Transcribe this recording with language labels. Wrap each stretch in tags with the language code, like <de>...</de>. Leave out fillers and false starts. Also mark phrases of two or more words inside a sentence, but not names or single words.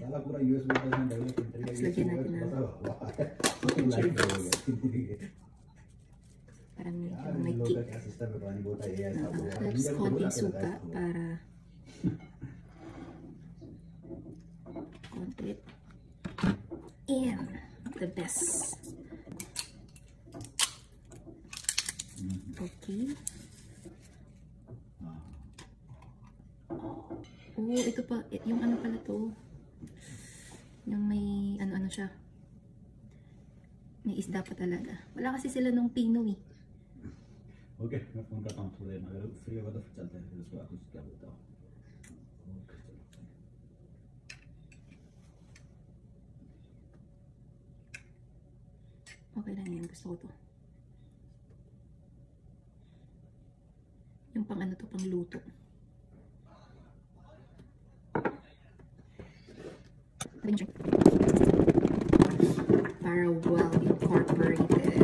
<tl>Tapos lagyan natin ng chili flakes. Parang may kick. Tapos konting suka para konti.</tl> <en>And the best.</en> <tl>Okay. Oh, ito pa. Yung ano pala to. Yung may ano-ano siya. May isda pa talaga. Wala kasi sila nung Pino eh.</tl> <hi>ओके मैं फोन करता हूँ थोड़ी देर में, अगर फ्री होगा तो फिर चलते हैं, फिर उसके बाद कुछ क्या बोलता हूँ। ओके</hi> <tl>Okay lang yan, gusto ko to. Yung pang ano to, pang luto. Para</tl> <en>well incorporated.</en>